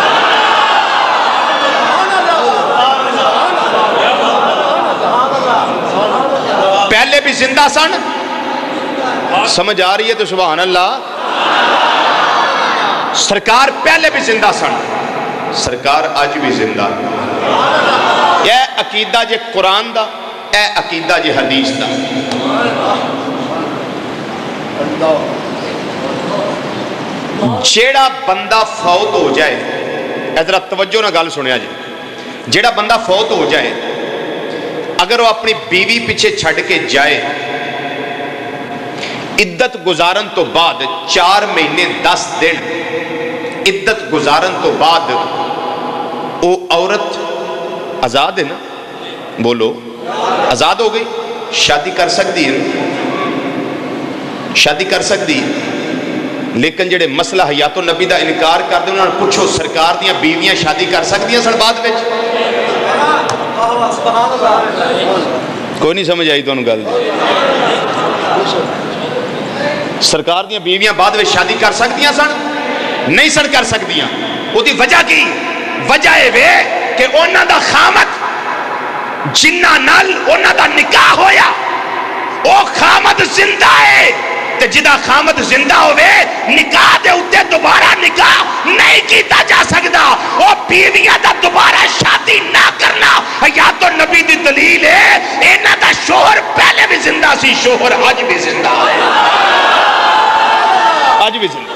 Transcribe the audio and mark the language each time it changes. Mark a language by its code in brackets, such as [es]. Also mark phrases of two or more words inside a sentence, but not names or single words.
[pa] پہلے بھی زندہ سن. [ur] سمجھ آ رہی ہے تو سبحان اللہ. [pa] سرکار پہلے بھی زندہ سن سرکار آج بھی زندہ. یہ عقیدہ جے قرآن دا اے عقیدہ جے حدیث دا. جیڑا بندہ فوت ہو جائے ادھر توجہ نہ گل سنیا جی. جیڑا بندہ فوت ہو جائے اگر وہ اپنی بیوی پیچھے چھڑ کے جائے عدت گزارن تو بعد 4 مہینے 10 دن عدت گزارن تو بعد وہ عورت آزاد ہے نا. [ur] بولو آزاد ہو گئی. شادی کر سکتی ہے شادی کر سکتی ہے. [pa] لیکن جڑے مسئلہ حیات النبی دا انکار کر دیں انہوں نے پوچھو سرکار دیاں بیویاں شادی کر سکتی ہیں سن بعد وچ. کوئی نہیں سمجھ آئی تو انہوں گل سرکار دیاں بیویاں بعد وچ شادی کر سکتی ہیں سن نہیں سن کر سکتی ہیں. وہ دی وجہ کی وجہ ہے وے کہ انہاں دا خامت جنہ نال انہاں دا نکاح ہویا او خامت زندہ ہے تے جدا خامت زندہ ہوئے نکاح دے اتے دوبارہ نکاح نہیں کیتا جا سکتا. او بیویاں دا دوبارہ شادی نہ کرنا حیات النبی دی دلیل ہے. انہاں دا شوہر پہلے بھی زندہ سی شوہر آج بھی زندہ ہے آج بھی زندہ.